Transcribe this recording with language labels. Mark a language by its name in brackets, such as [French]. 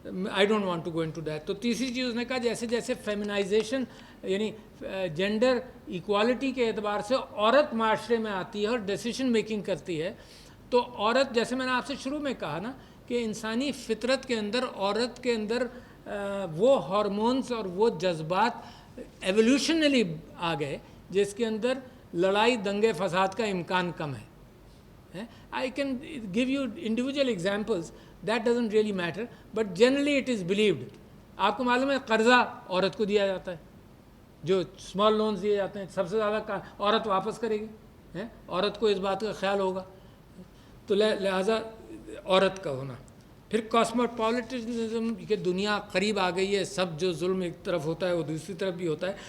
[English] I don't want to go into that. [Urdu] تو تیسری چیز اس نے کہا جیسے جیسے فیمنائزیشن یعنی جینڈر ایکوالٹی کے اعتبار سے عورت معاشرے میں آتی ہے اور ڈیسیشن میکنگ کرتی ہے, تو عورت, جیسے میں نے آپ سے شروع میں کہا نا کہ انسانی فطرت کے اندر عورت کے اندر وہ ہارمونز اور وہ جذبات ایولیوشنلی آ گئے جس کے اندر لڑائی دنگے فساد کا امکان کم ہے. [English] I can give you individual examples, that doesn't really matter, but generally it is believed. [Urdu] آپ کو معلوم ہے قرضہ عورت کو دیا جاتا ہے, جو اسمال لونز دیے جاتے ہیں سب سے زیادہ عورت واپس کرے گی، عورت کو اس بات کا خیال ہوگا، تو لہٰذا عورت کا ہونا. پھر کاسموپولیٹنزم کہ دنیا قریب آ گئی ہے، سب جو ظلم ایک طرف ہوتا ہے وہ دوسری طرف بھی ہوتا ہے.